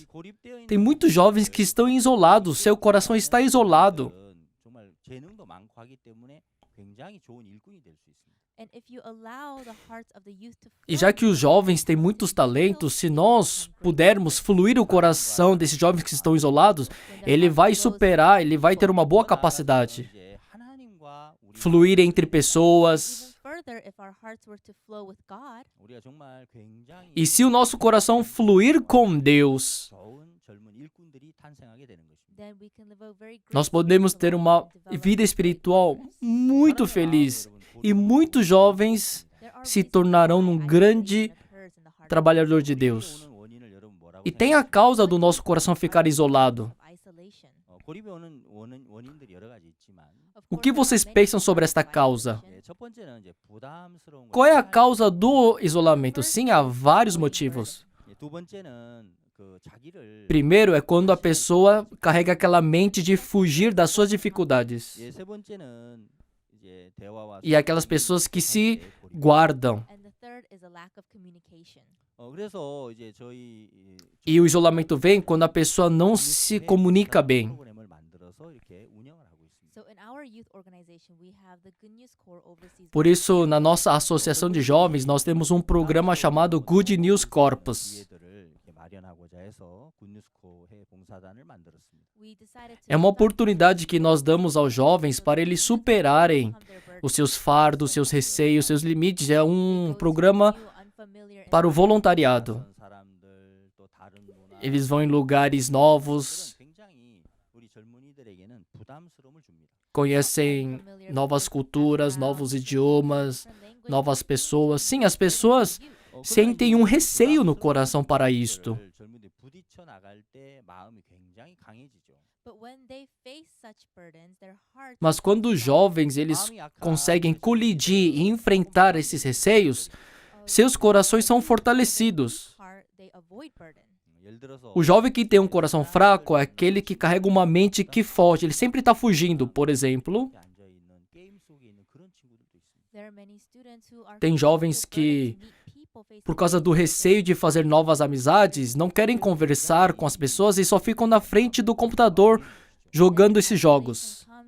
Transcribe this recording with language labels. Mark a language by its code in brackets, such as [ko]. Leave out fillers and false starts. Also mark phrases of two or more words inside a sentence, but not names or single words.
[ko] 고립되어 있는 [pt] tem muitos jovens que estão isolados, seu coração está isolado. [ko] 정말 재능도 많고 하기 때문에 굉장히 좋은 일꾼이 될 수 있습니다. [en] And if you allow the hearts of the youth to [pt] E [en] flow, [pt] já que os jovens têm muitos talentos, se nós pudermos fluir o coração desses jovens que estão isolados, [en] when their [pt] ele [en] heart [pt] vai [en] flows [pt] superar, ele vai ter uma boa capacidade. [ko] 이제 하나님과 우리 [pt] Fluir entre pessoas. [en] even further, if our hearts were to flow with God, [ko] 우리가 정말 굉장히 [pt] E se o nosso coração fluir com Deus, [ko] 좋은 젊은 일꾼들이 탄생하게 되는 것입니다. [en] then we can live a very great [pt] nós podemos ter [en] spiritual [pt] uma [en] life and develop [pt] vida [en] great [pt] espiritual [en] leaders. [pt] muito feliz. E muitos jovens [en] There are [pt] se [en] reasons [pt] tornarão [en] why [pt] num [en] isolation [pt] grande [en] occurs in the heart of [pt] trabalhador de Deus. [ko] 고립에 오는 원인을 여러분 뭐라고 [pt] E tem a [ko] 생각하세요? [pt] causa do nosso coração ficar isolado. [en] isolation. [ko] 고립에 오는 원인들이 여러 가지 있지만 [en] Of [pt] O [en] course, [pt] que [en] there are [pt] vocês [en] many [pt] pensam sobre [en] causes [pt] esta [en] of [pt] causa? [en] isolation. [ko] 첫 번째는 이제 부담스러운 [pt] Qual é a [ko] 것이 [pt] causa do isolamento? Sim, há vários motivos. [ko] 두 번째는 그 자기를 [pt] Primeiro é quando a pessoa carrega aquela mente de fugir das suas dificuldades. [ko] 세 번째는 이제 대화와 [pt] E aquelas pessoas que se guardam. [en] And the third is a lack of communication. [ko] 그래서 이제 저희 [pt] E o isolamento vem quando a pessoa não se comunica bem. [ko] 프로그램을 만들어서 이렇게 운영을 하고 있습니다. [en] So in our youth organization, we have the Good News Corps overseas. [pt] Por isso, na nossa associação de jovens, nós temos um programa chamado Good News Corpus. [ko] 기회들을 이렇게 마련하고자 해서 굿뉴스코해 봉사단을 만들었습니다. [en] We decided to [pt] É uma oportunidade que nós damos aos jovens para eles superarem os seus fardos, seus receios, seus limites. É um programa para o voluntariado. [ko] 낯선 사람들, 또 다른 문화, [pt] Eles vão em lugares novos, [ko] 그런 굉장히 우리 젊은이들에게는 부담스러움을 줍니다. [pt] conhecem novas culturas, novos idiomas, novas pessoas. Sim, as pessoas sentem um receio no coração para isto. [ko] 젊은이들이 부딪혀 나갈 때 마음이 굉장히 강해지죠. [pt] Mas quando os jovens eles conseguem colidir e enfrentar esses receios, seus corações são fortalecidos. [ko] 예를 들어서 [pt] O jovem que tem um coração fraco é aquele que carrega uma mente que foge. Ele sempre está fugindo. Por exemplo, [ko] 앉아 있는 게임 속에 있는 그런 친구들도 있습니다. [pt] tem jovens que, por causa do receio de fazer novas amizades, não querem conversar com as pessoas e só ficam na frente do computador jogando esses jogos.